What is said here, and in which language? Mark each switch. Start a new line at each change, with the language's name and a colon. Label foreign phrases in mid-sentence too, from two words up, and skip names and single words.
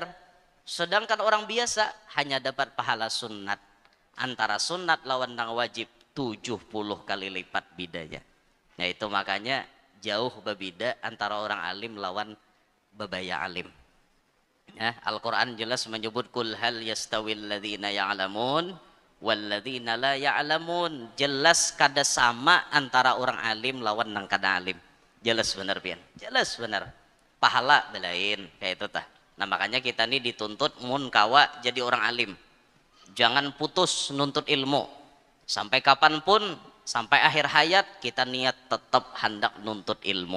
Banjar: Sedangkan orang biasa hanya dapat pahala sunnat. Antara sunnat lawan nang wajib 70 kali lipat bedanya. Nah itu makanya jauh berbeda antara orang alim lawan bebaya alim. Ya, Al-Quran jelas menyebut
Arabic: قل هل يستوي الذين يعلمون والذين لا يعلمون.
Banjar: Jelas kada sama antara orang alim lawan nang kada alim. Jelas benar pian. Jelas benar. Pahala belain kayak itu tah. Nah makanya kita nih dituntut mun kawa jadi orang alim. Jangan putus nuntut ilmu. Sampai kapanpun, sampai akhir hayat kita niat tetap hendak nuntut ilmu.